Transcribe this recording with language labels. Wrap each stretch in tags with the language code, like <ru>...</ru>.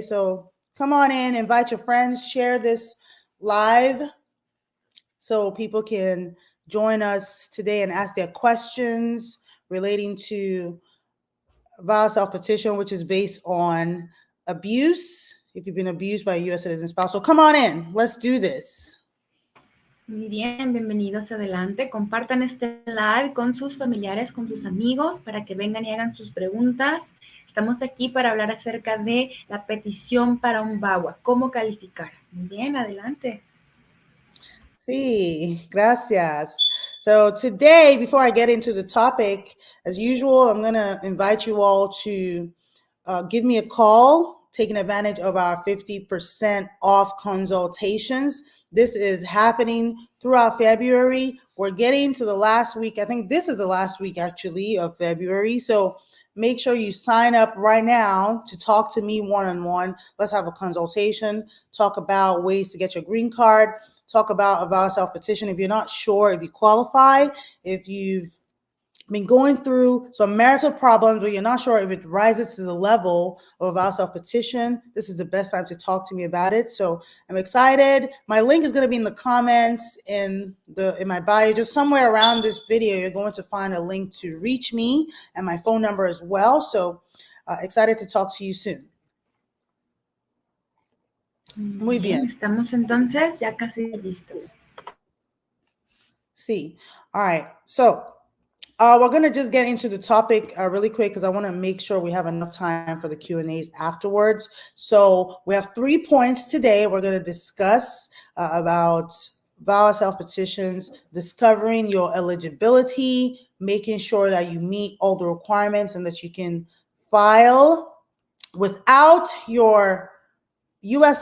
<en>So come on in, invite your friends, share this live so people can join us today and ask their questions relating to VAWA self-petition, which is based on abuse, if you've been abused by a U.S. citizen spouse. So come on in, let's do this.</en> <es>Muy bien, bienvenidos adelante. Compartan este live con sus familiares, con sus amigos, para que vengan y hagan sus preguntas. Estamos aquí para hablar acerca de la petición para un VAWA, cómo calificar. Muy bien, adelante. Sí, gracias.</es> <en>So today, before I get into the topic, as usual, I'm going to invite you all to give me a call, taking advantage of our 50% off consultations. This is happening throughout February. We're getting to the last week. I think this is the last week actually of February. So make sure you sign up right now to talk to me one-on-one. Let's have a consultation, talk about ways to get your green card, talk about a VAWA self-petition. If you're not sure if you qualify, if you've been going through some marital problems where you're not sure if it rises to the level of a VAWA self-petition, this is the best time to talk to me about it. So I'm excited. My link is going to be in the comments in my bio. Just somewhere around this video, you're going to find a link to reach me and my phone number as well. So excited to talk to you soon.</en> <es>Muy bien, estamos entonces ya casi listos. Sí.</es> <en>All right. So we're going to just get into the topic really quick because I want to make sure we have enough time for the Q&As afterwards. So we have 3 points today. We're going to discuss about VAWA self-petitions, discovering your eligibility, making sure that you meet all the requirements and that you can file without your U.S.</en>